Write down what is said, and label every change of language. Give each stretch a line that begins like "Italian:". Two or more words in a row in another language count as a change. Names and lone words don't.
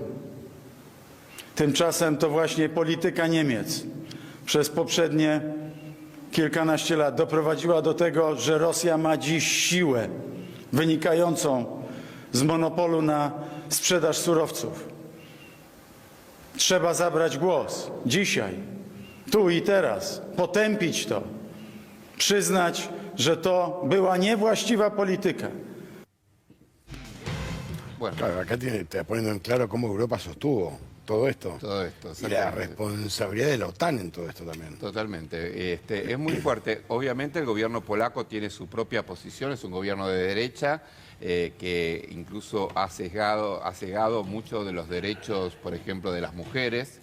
Polish: Tymczasem to właśnie polityka Niemiec przez poprzednie kilkanaście lat doprowadziła do tego, że Rosja ma dziś siłę wynikającą z monopolu na sprzedaż surowców. Trzeba zabrać głos dzisiaj, tu i teraz, potępić to, przyznać, że to była niewłaściwa polityka.
Spanish: Bueno. Claro, acá está poniendo en claro cómo Europa sostuvo todo esto. Todo esto, y la responsabilidad de la OTAN en todo esto también. Totalmente. Es muy fuerte. Obviamente el gobierno polaco tiene su propia posición, es un gobierno de derecha que incluso ha cegado muchos de los derechos, por ejemplo, de las mujeres.